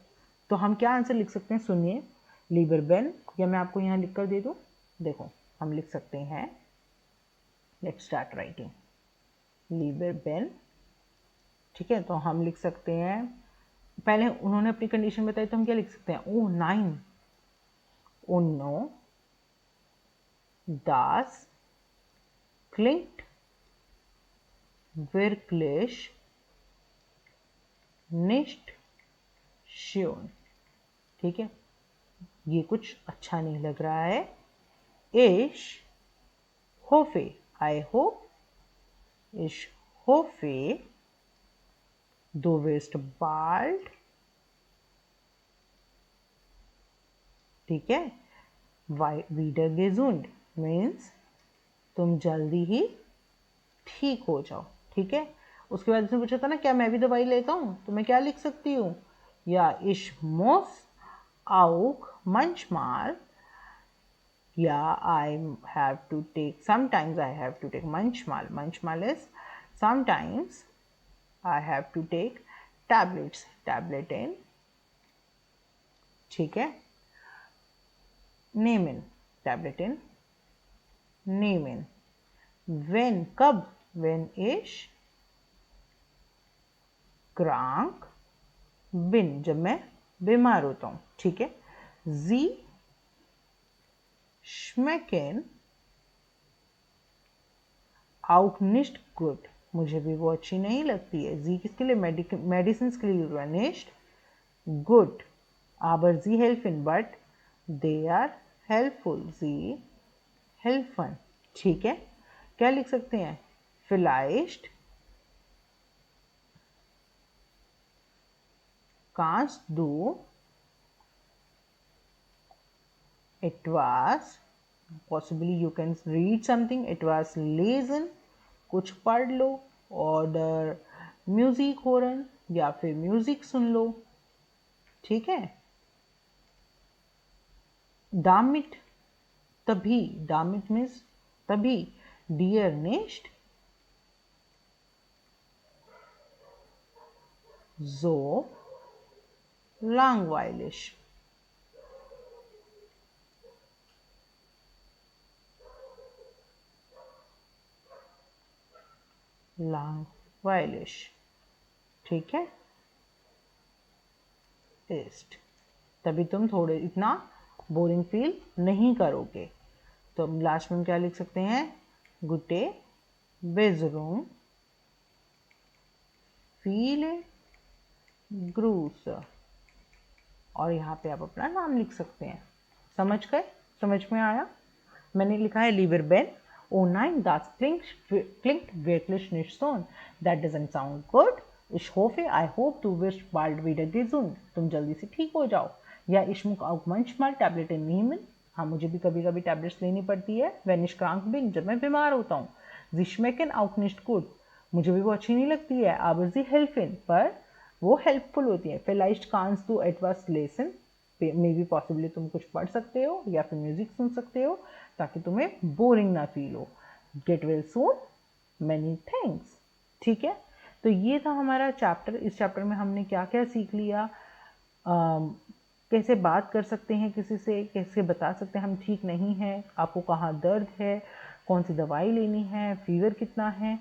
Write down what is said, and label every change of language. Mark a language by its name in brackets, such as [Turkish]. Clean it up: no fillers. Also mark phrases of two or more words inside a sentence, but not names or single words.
[Hindi] तो हम क्या आंसर लिख सकते हैं, सुनिए। लीबर बेन, या मैं आपको यहाँ लिख कर दे दूँ, देखो हम लिख सकते हैं, [English] let's start writing [Hindi] लीबर बेन। ठीक है, तो हम लिख सकते हैं, पहले उन्होंने अपनी कंडीशन बताई तो हम क्या लिख सकते हैं, ओ 9 ओ नो [German] das klingt wirklich nicht schön। [Hindi] ठीक है, ये कुछ अच्छा नहीं लग रहा है। [German] ich hoffe, [English] I hope, [German] ich hoffe du wirst bald, [Hindi] ठीक है, [German] wieder gesund [Hindi] मीन्स तुम जल्दी ही ठीक हो जाओ। ठीक है, उसके बाद उसने पूछा था ना क्या मैं भी दवाई लेता हूँ, तो मैं क्या लिख सकती हूँ, या [German] ich muss auch manchmal, [English] या I have to take, sometimes I have to take, manchmal is sometimes I have to take tablets, [German] tabletten। [Hindi] ठीक है, [German] nehmen, tabletten nehmen, when, कब, when ich krank bin, [Hindi] जब मैं बीमार होता हूँ। ठीक है, [German] sie schmecken auch nicht gut, [Hindi] मुझे भी वो अच्छी नहीं लगती है। sie किसके लिए, मेडिसिन के लिए यूज, [German] nicht good, aber sie helfen, [English] but they are helpful, [German] sie helfen। [Hindi] ठीक है, क्या लिख सकते हैं, [German] vielleicht kannst du etwas, [English] possibly you can read something, [German] etwas lesen, [Hindi] कुछ पढ़ लो, [German] oder Musik hören, [Hindi] या फिर म्यूजिक सुन लो। ठीक है, damit, तभी, damit मीन्स तभी, [German] dear nicht so langweilig, langweilig। [Hindi] ठीक है, ist, तभी तुम थोड़े इतना बोरिंग फील नहीं करोगे। तो हम लास्ट में क्या लिख सकते हैं, [German] gute Besserung, viele Grüße [Hindi] और यहाँ पे आप अपना नाम लिख सकते हैं। समझ गए? समझ में आया? मैंने लिखा है [German] lieber Ben, oh nein, das klingt wirklich nicht so. [English] That doesn't sound good. I hope [German] du wirst bald wieder gesund. [Hindi] तुम जल्दी से ठीक हो जाओ। [German] या ich muss auch manchmal Tabletten nehmen. [Hindi] हाँ, मुझे भी कभी कभी टैबलेट्स लेनी पड़ती है। [German] wenn ich krank bin, [Hindi] जब मैं बीमार होता हूँ। [German] sie schmecken auch nicht gut. [Hindi] मुझे भी वो अच्छी नहीं लगती है। [German] aber sie helfen, [Hindi] पर वो हेल्पफुल होती है। [German] vielleicht kannst du etwas lesen. [English] may be possibly [Hindi] तुम कुछ पढ़ सकते हो या फिर म्यूजिक सुन सकते हो ताकि तुम्हें बोरिंग ना फील हो। [English] get well soon, many thanks. [Hindi] ठीक है, तो ये था हमारा चैप्टर। इस चैप्टर में हमने क्या क्या सीख लिया, कैसे बात कर सकते हैं किसी से, कैसे बता सकते हैं हम ठीक नहीं हैं, आपको कहाँ दर्द है, कौन सी दवाई लेनी है, फीवर कितना है।